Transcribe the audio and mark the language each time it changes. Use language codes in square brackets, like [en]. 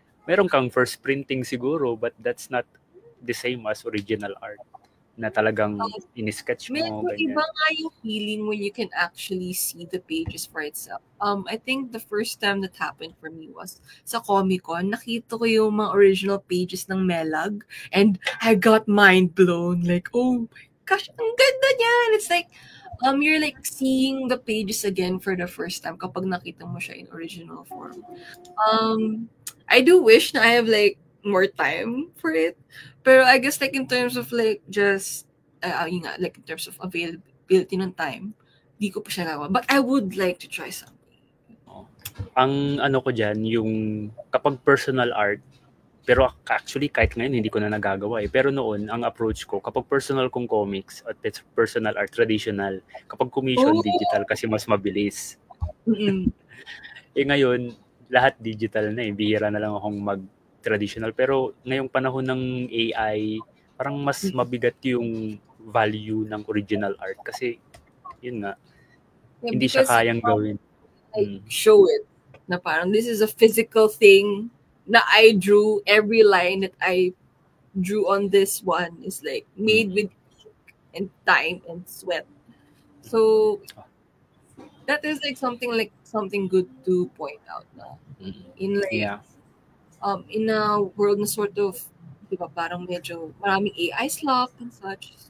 [en] Meron kang first printing siguro, but that's not the same as original art na talagang in-sketch mo. Medyo iba nga yung feeling when you can actually see the pages for itself. I think the first time that happened for me was sa Comic-Con. [tl] Nakita ko yung mga original pages ng Melag and I got mind blown. Like, oh my gosh, ang ganda niyan! [en] It's like, you're like seeing the pages again for the first time kapag nakita mo siya in original form. I do wish na I have like more time for it. Pero I guess like in terms of like just, like in terms of availability ng time, di ko pa siya nagawa. But I would like to try something. [tl] Ang ko dyan, yung kapag personal art, pero actually kahit ngayon hindi ko na nagagawa eh. Pero noon, ang approach ko, kapag personal kong comics at personal art, traditional, kapag commission, digital kasi mas mabilis. Ngayon, lahat digital na eh. Bihira na lang akong traditional, pero ngayong panahon ng AI, parang mas mabigat yung value ng original art kasi yun nga, hindi siya kayang gawin. [en] I show it na parang this is a physical thing na I drew. Every line that I drew on this one is like made with and time and sweat. So that is like something good to point out na in like in a world na sort of, di ba, parang medyo maraming AI slop and such.